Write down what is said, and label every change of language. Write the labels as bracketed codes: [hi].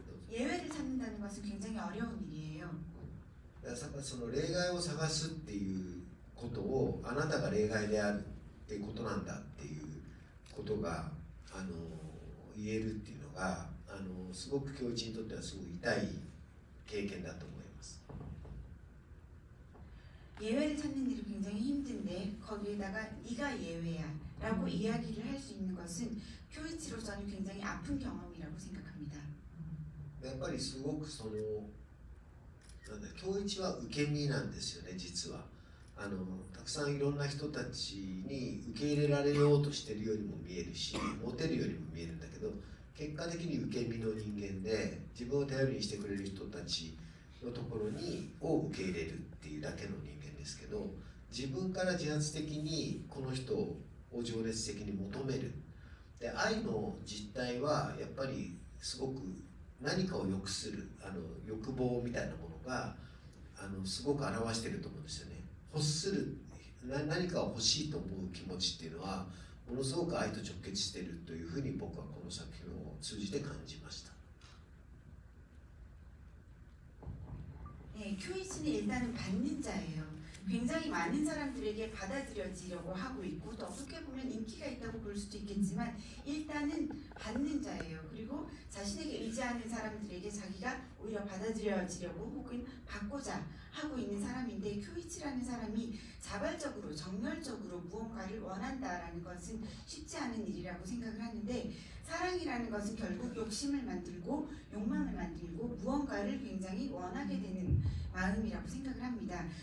[ko] 예외를 찾는다는 것은 굉장히 어려운 일이에요. [ja] だからその例外を探すっていうことをあなたが例外であるっていうことなんだっていうことが言えるっていうのがすごく教一にとってはすごく痛い経験だと思います。 [ko] 예외를 찾는 일이 굉장히 힘든데 거기에다가 네가 예외야 라고 이야기를 할 수 있는 것은 쿄이치로서는 굉장히 아픈 경험이라고 생각합니다. [ja] やっぱりすごくその教一は受け身なんですよね。実はたくさんいろんな人たちに受け入れられようとしてるようにも見えるし、モテるようにも見えるんだけど、結果的に受け身の人間で自分を頼りにしてくれる人たちのところを受け入れるっていうだけの人間ですけど、自分から自発的にこの人を情熱的に求める。で、愛の実態はやっぱりすごく何かを良くする欲望みたいなものがすごく表していると思うんですよね。欲する何かを欲しいと思う気持ちっていうのはものすごく愛と直結しているというふうに僕はこの作品を通じて感じました。 [ko] 네, 쿄이치는 일단은 받는 자예요. 굉장히 많은 사람들에게 받아들여지려고 하고 있고 또 어떻게 보면 인기가 있다고 볼 수도 있겠지만 일단은 받는 자예요. 그리고 자신에게 의지하는 사람들에게 자기가 오히려 받아들여지려고 혹은 받고자 하고 있는 사람인데, 쿄이치라는 사람이 자발적으로 정열적으로 무언가를 원한다라는 것은 쉽지 않은 일이라고 생각을 하는데, 사랑이라는 것은 결국 욕심을 만들고 욕망을 만들고 무언가를 굉장히 원하게 되는 마음이라고 생각을 합니다.